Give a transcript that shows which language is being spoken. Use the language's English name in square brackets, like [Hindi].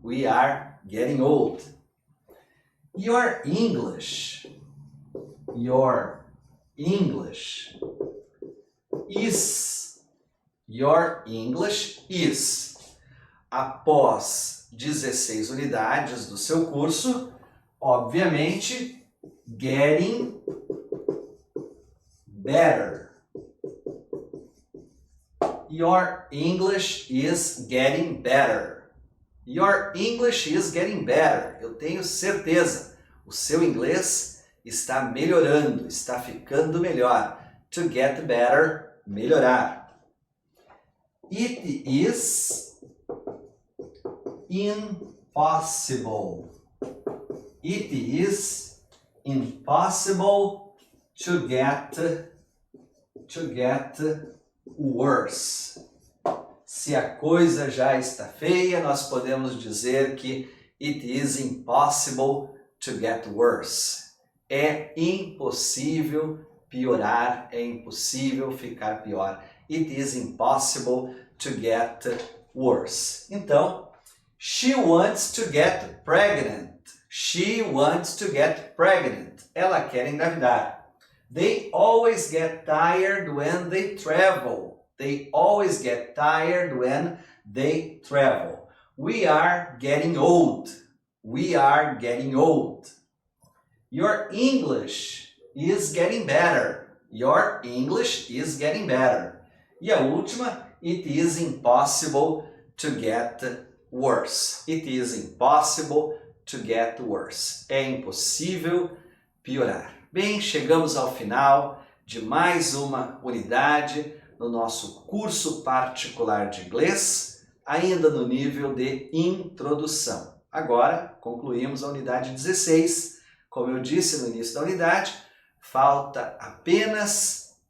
[English] We are getting old. Your English is. [Portuguese] Após 16 unidades do seu curso, obviamente, [English] getting better. Your English is getting better. Your English is getting better. [Portuguese] Eu tenho certeza. O seu inglês está melhorando, está ficando melhor. [English] To get better, melhorar. It is impossible. It is impossible to get worse. [Portuguese] Se a coisa já está feia, nós podemos dizer que [English] it is impossible to get worse. [Portuguese] É impossível piorar, é impossível ficar pior. [English] It is impossible to get worse. Então, she wants to get pregnant. She wants to get pregnant. [Portuguese] Ela quer engravidar. [English] They always get tired when they travel. They always get tired when they travel. We are getting old. We are getting old. Your English is getting better. Your English is getting better. [Portuguese] E a última, [English] it is impossible to get worse. It is impossible to get worse. [Portuguese] É impossível piorar. Bem, chegamos ao final de mais uma unidade no nosso curso particular de inglês, ainda no nível de introdução. Agora, concluímos a unidade 16. Como eu disse no início da unidade, falta apenas